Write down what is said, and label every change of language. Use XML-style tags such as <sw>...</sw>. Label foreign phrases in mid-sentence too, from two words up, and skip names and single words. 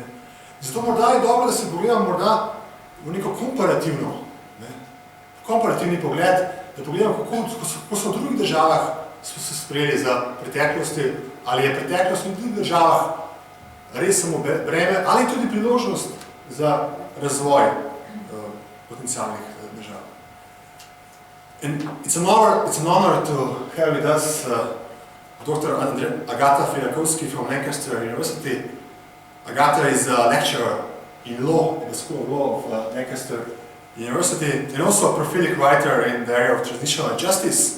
<sl>Zato morda je dobro, da se pogledamo morda v neko komparativni pogled, da pogledamo, kako so v drugih državah se sprejeli za preteklosti, ali je preteklost v drugih državah res samo breme, ali tudi priložnost za razvoj potencialnih držav.</sl> <en>And it's an honor to have with us Dr. Akademski from Lancaster University. Agatha is a lecturer in law in the School of Law of Lancaster University and also a prolific writer in the area of transitional justice.</en>